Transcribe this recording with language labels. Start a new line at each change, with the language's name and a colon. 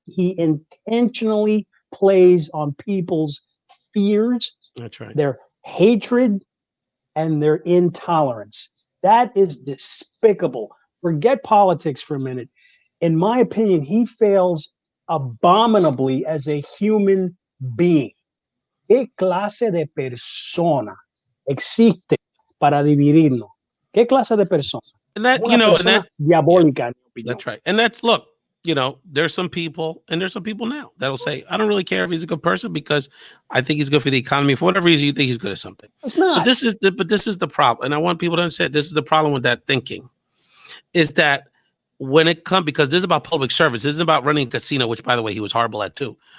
English: He intentionally plays on people's fears, That's right. their hatred, and their intolerance. That is despicable. Forget politics for a minute. In my opinion, he fails abominably as a human being.
Spanish: ¿Qué clase de persona existe para dividirnos? ¿Qué clase de persona?
English: And that,
Spanish: Una persona diabólica, en mi opinión.
English: That's right. And that's, look, there's some people, and there's some people now that'll say, I don't really care if he's a good person, because I think he's good for the economy. For whatever reason, you think he's good at something. It's not. But this is the problem. And I want people to understand, this is the problem with that thinking, is that when it comes, because this is about public service, this is about running a casino, which, by the way, he was horrible at too.